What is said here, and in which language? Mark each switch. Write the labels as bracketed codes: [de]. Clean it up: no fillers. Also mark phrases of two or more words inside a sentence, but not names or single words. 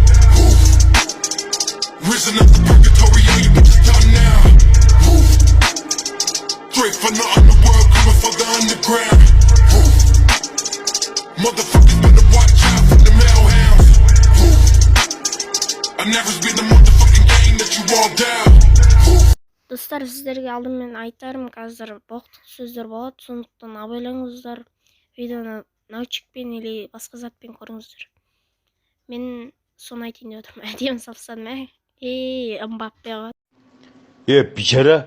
[en] Risen up the purgatory, all you bitches done now. Straight from the underworld, coming for the underground. Motherfuckers better watch out for the male hounds. I never been the motherfucking game that you all down. [kk] Достар, сіздерге алдымен айтарым, қазір боқтық сөздер болады, сондықтан абайлаңыздар, видеоны научикпен или басқа затпен көріңіздер. Мен соны айтайын деп отырмын. Әдемі салсам, Мбаппе. бейшара.